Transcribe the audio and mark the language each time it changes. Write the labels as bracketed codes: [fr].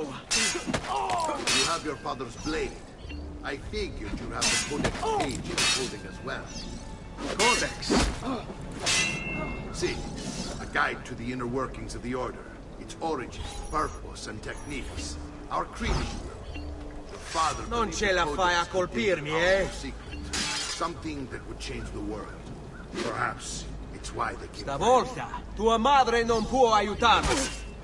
[en] You have your father's blade. I figured you have the codex page in holding as well. Codex? See, a guide to the inner workings of the Order. Its origin, purpose, and techniques. Our creed, your father... [it] Non ce la fai a colpirmi, eh? [en] Secret. Something that would change the world. Perhaps it's why they keep... [it] Stavolta, tua madre non può aiutarmi.